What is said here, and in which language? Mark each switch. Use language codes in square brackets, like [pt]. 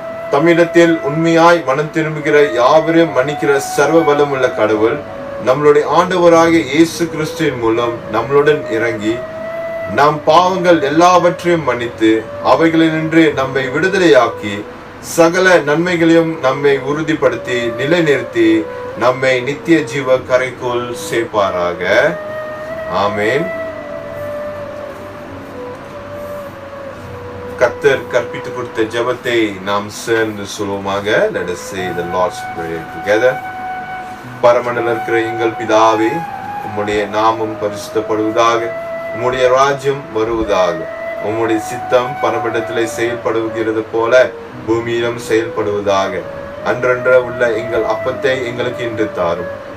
[ta] தமிழத்தில் உண்மையாய் மனம் திரும்புகிற யாவரையும் மன்னிக்கிற சர்வ பலமுள்ள கடவுள் நம்மளுடைய ஆண்டவராகிய இயேசு கிறிஸ்துவின் மூலம் நம்மளுடன் இறங்கி நம் பாவங்கள் எல்லாவற்றையும் மன்னித்து அவைகளினின்று நம்மை விடுதலையாக்கி சகல நன்மைகளையும் நம்மை உறுதிப்படுத்தி நிலைநிறுத்தி நம்மை நித்திய ஜீவ கரைக்குள் சேர்ப்பாராக. ஆமேன். கர்த்தர் கற்பித்து கொடுத்த ஜெபத்தை நாம் சேர்ந்து சொல்வோமாக. [en] Let us say the Lord's Prayer together. [ta] பரமண்டல இருக்கிற எங்கள் பிதாவே, உம்முடைய நாமம் பரிசுத்தப்படுவதாக, உம்முடைய ராஜ்யம் வருவதாக, உம்முடைய சித்தம் பரமண்டலத்திலே செயல்படுகிறது போல பூமியிலும் செயல்படுவதாக. அன்றன்ற உள்ள எங்கள் அப்பத்தை எங்களுக்கு இன்று தாரும்.